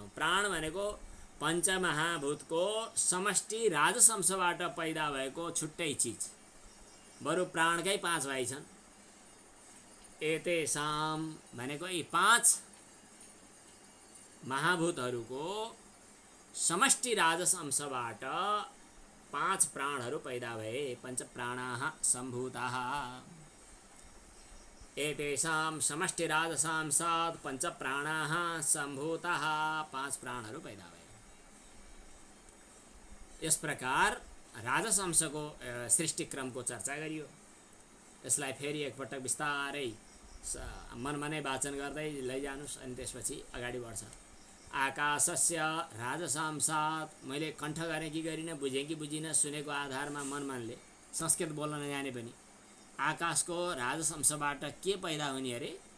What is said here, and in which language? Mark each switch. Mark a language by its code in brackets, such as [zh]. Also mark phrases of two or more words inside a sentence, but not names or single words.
[ne] प्राण भनेको पञ्चमहाभूतको समष्टि राजस अंशबाट पैदा भएको छुट्टै चिज। बरु प्राणकै 5 भाइ छन्। एतेषाम भनेको यी 5 महाभूतहरूको समष्टि राजस अंशबाट 5 प्राणहरू पैदा भए। [sa] पञ्च प्राणाः सम्भूताः। एतेषां समष्टि राजसांसात् 5 प्राणाः सम्भूताः। [ne] 5 प्राणहरू पैदा भए। यस प्रकार राजस अंशको सृष्टिक्रमको चर्चा गरियो। यसलाई फेरि एकपटक बिस्तारै मनमा नै वाचन गर्दै लैजानुस् अनि त्यसपछि अगाडि बढ्छ। [sa] आकाशस्य राजसांसात्, [ne] मैले कण्ठ गरेँ कि गरिनँ, बुझेँ कि बुझिनँ, सुनेको आधारमा मनले संस्कृत बोल्न नजाने पनि आकाशको राजस अंशबाट के पैदा हुने अरे?